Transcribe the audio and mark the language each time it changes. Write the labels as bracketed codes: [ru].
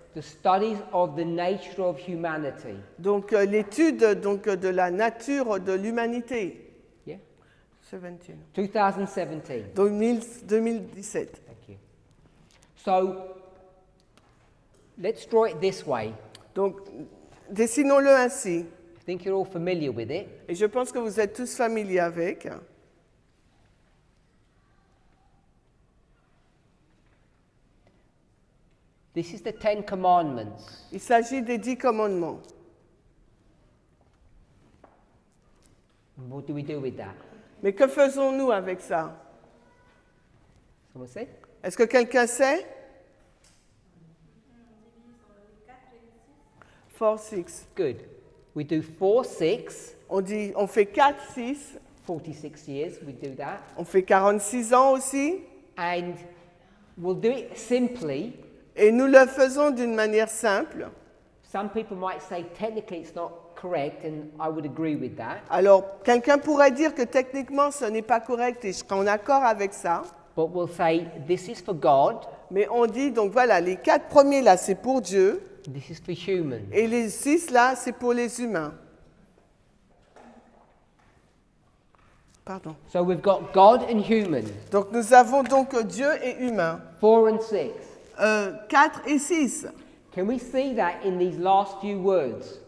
[en] The studies of the nature of humanity. [fr] Donc l'étude donc, de la nature de l'humanité. [en] Yeah? 17. 2017. 2017. Thank you. So, let's draw it this way. [fr] Donc dessinons-le ainsi. [en] I think you're all familiar with it. [fr] Et je pense que vous êtes tous familiers avec. [en] This is the Ten Commandments. [fr] Il s'agit des 10 commandements. [en] What do we do with that? [fr] Mais que faisons-nous avec ça? [en] Someone say? [fr] Est-ce que quelqu'un sait? [en] 4, 6. Good. We do 4, 6, [fr] On fait 4, 6. [en] 46 years, we do that. [fr] On fait 46 ans aussi. [en] And we'll do it simply. [fr] Et nous le faisons d'une manière simple. [en] Some people might say technically it's not correct, and I would agree with that. [fr] Alors, quelqu'un pourrait dire que techniquement, ce n'est pas correct et je serai en accord avec ça. [en] But we'll say this is for God, [fr] Mais on dit, donc voilà, les 4 premiers là, c'est pour Dieu. [en] this is for humans. [fr] Et les 6 là, c'est pour les humains. Pardon. [en] So we've got God and humans, [fr] Donc nous avons donc Dieu et humain. [en] 4 and 6. [fr] 4 et 6. [en] Can we see that in these last few words?